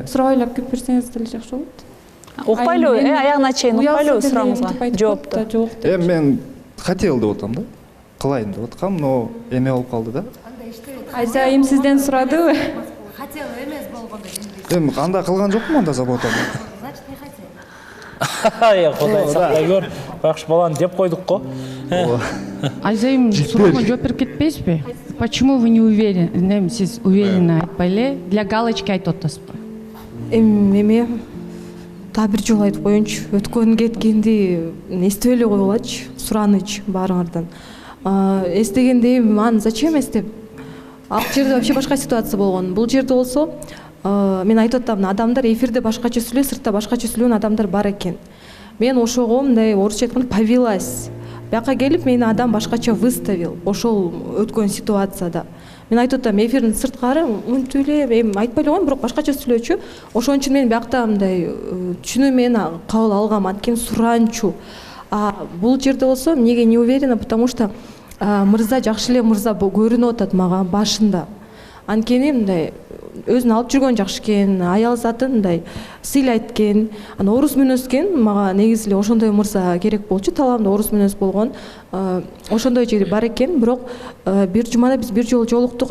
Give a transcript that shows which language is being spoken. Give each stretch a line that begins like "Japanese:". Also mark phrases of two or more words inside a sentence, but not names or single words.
Kyrgyz: Сурабайлап келип берсеңиз деле жакшы болот. Укпайлы, аягына чейин укпайлы сурооңузга жоопту. Эми мен хотел деп атам да. Кылайын деп аткам, но эме болуп калды да. Айзайым сизден сурадыбы? Хотел эмес болгондо. Эми анда кылган жокмун анда забота.
Russian: Значит, не хотел.
Kyrgyz: Кудай сактай көр. Бакш баланы деп койдук го. Айзайым сурооңо жооп берип кетпейсизби?
Russian: Почему вы не уверены?
Kyrgyz: Сиз уверенно айтпай эле,
Russian: для галочки
Kyrgyz: айтып атасызбы? Эме дагы бир жолу айтып коеюнчу. Өткөн кеткенди эстеп эле коелачы, сураныч баарыңардан. Эстегенде аны зачем эстеп? Ал жерде вообще башка ситуация болгон. Бул жерде болсо, мен айтып атам, адамдар эфирде башкача сүйлөйт, сыртта башкача сүйлөгөн адамдар бар экен. Мен ошого мындай орусча айтканда повелась. Бияка келип мени адам башкача выставил ошол өткөн ситуацияда. Мен айтып атам, эфирдин сырткары мынтип эле, эми айтпай эле коем, бирок башкача сүйлөчү. Ошон үчүн мен биякта мындай түшүнүү менен кабыл алгам, анткени суранчу. Бул жерде болсо эмнеге
Russian: не уверена, потому что
Kyrgyz: мырза жакшы эле мырза көрүнүп атат мага башында. Анткени мындай өзүн алып жүргөн жакшы экен, аял затын мындай сыйлайт экен. Орус мүнөз экен, мага негизи эле ошондой мырза керек болчу. Талаамда орус мүнөз болгон. Ошондой жери бар экен, бирок бир жумада биз бир жолу жолуктук.